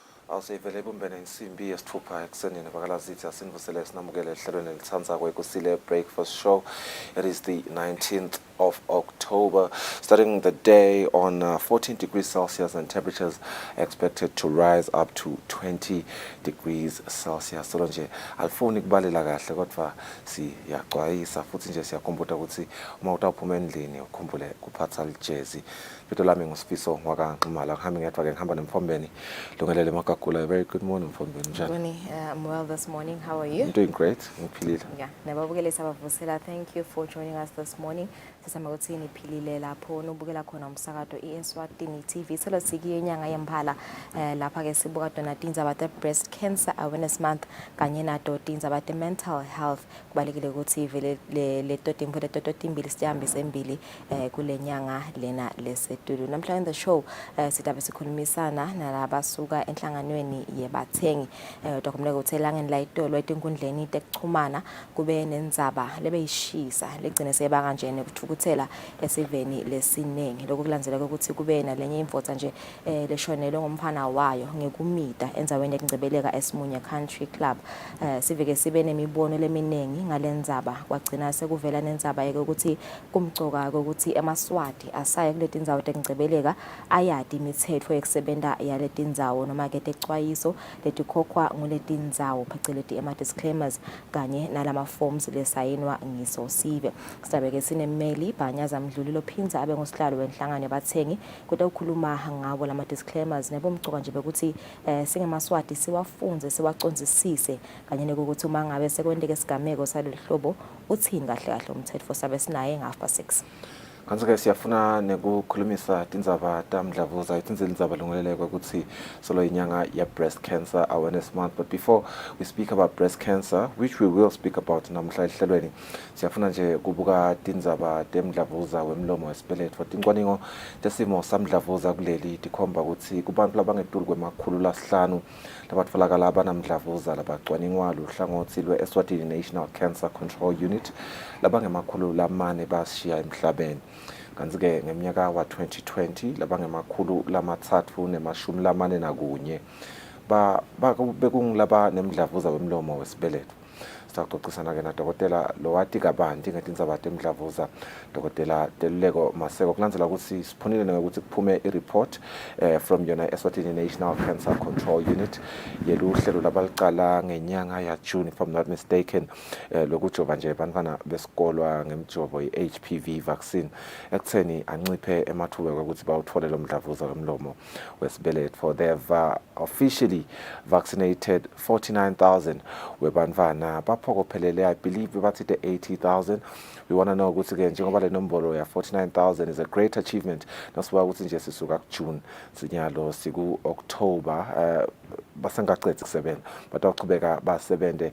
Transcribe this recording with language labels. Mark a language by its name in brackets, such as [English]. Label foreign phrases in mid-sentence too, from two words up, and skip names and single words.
[Swati] Awusivele bumbene insimbi yesithupha ekuseni nabakalazithi asinivusele sinamukele ehlelweni elithanza Kusile breakfast show. [English] It is the 19th of October, starting the day on 14 degrees Celsius, and temperatures expected to rise up to 20 degrees Celsius. [Swati] So nje alifuni kubalela kahle kodwa siyacwayisa futhi nje siyakhumbuta ukuthi uma utawuphuma endlini ukhumbule kuphatha lijezi. Bito lami ngusifiso ngwakanxumala ngihambe ngedwa ke ngihamba nemfombeni lungelele makagula. [English] Very good morning mfombeni, njani? I'm well this morning. How are you? I'm doing great. [Swati] Ngiphilile. Yeah, nababukele sabavusela. [English] Thank you for joining us this morning. [Swati] Sisama ukuthi niphilile lapho nobukela khona umsakazo Eswatini TV. Selo sikiye inyanga yemphala lapha ke sibuka dona tindzaba te [English] breast cancer awareness month [Swati] kanye nato tindzaba te [English] mental health. [Swati] Kubalekile ukuthi vele le toto timbili sihambise embili kule nyanga lena lesetudu. Namhlanje [English] the show [Swati] sitabe sikhulumisana nalabasuka enhlanganweni yebathengi dokumleke ukuthi elangeni la itolo etinkundleni tekuchumana kube nendzaba lebeyishisa legcine seba kanjene kuthukuthela esiveni lesinengi lokulandzela ukuthi kube nalenye imvotsa nje leshonelwe ngomfana wayo ngekumita enzaweni yekungcebeleka eSimunye Country Club. Siveke sibe nemibono leminengi ngalendzaba kwagcina sekuvela nendzaba ukuthi kumgcoka ukuthi emaswati asaye kuleti ndzawo tekungcebeleka ayadi imithetho yekusebenta yaleti ndzawo noma ke texwayiso letikhokhwa nguleti ndzawo pheceleti ama-disclaimers kanye nalama forms lesayinwa ngisosive. Sitabe-ke sinemeli Bhanyaza Mdluli lophinza abe ngusihlalo wenhlangano yabathengi kodwa ukhuluma ngabo lama-disclaimers nebomgcoka nje bekuthi singemaswati siwafunze siwacondzisise kanye nokuthi uma ngabe sekwenteke isigameko salolu hlobo uthini kahle kahle umthetho sabe sinaye nga-6. Kanti-ke siyafuna nekukhulumisa tindzaba tamdlavuza itindzaba lungeleleko ukuthi solo inyanga ya [English] breast cancer awareness month. But before we speak about breast cancer, which we will speak about [Swati] namhla ehlelweni, siyafuna nje kubuka tindzaba temdlavuza wemlomo wesibeletho. Tincwaningo tesimo samdlavuza kuleli tikhomba ukuthi kubantu labangetulu kwemakhulu lasihlanu labatfolakala abanamdlavuza labacwaningwa luhlangothi lwe-Eswatini National Cancer Control Unit labangemakhulu lamane bashiya emhlabeni. Kanti-ke ngeminyaka wa-2020 labangemakhulu lamathathu nemashumi lamane nakunye bekungilaba nemdlavuza wemlomo wesibeletho. Sitaxoxisana-ke nadokotela lowati kabanti ngetindzaba temdlavuza, dokotela Teluleko Maseko, kulandzela ukuthi siphonile ukuthi kuphume i- [English] report from [Swati] yona Eswatini National Cancer Control Unit yeluhlelo labalicala ngenyanga ya June, [English] if I'm not mistaken, [Swati] lokujova nje bantfwana besikolwa ngemjovo i- [English] HPV vaccine [Swati] ekutheni anciphe emathuba ukuthi bawuthole lo mdlavuza wemlomo wesibeletho. [English] They've officially vaccinated 49,000 [Swati] webantfwana baphokophelele, [English] I believe bathi the 80,000. We want to know [Swati] ukuthi ke njengoba le nombolo ya [English] 49,000 is a great achievement, [Swati] nasibuka ukuthi nje sisuka kuJune sinyalo siku October basengaqedzi kusebenza but baqhubeka basebente.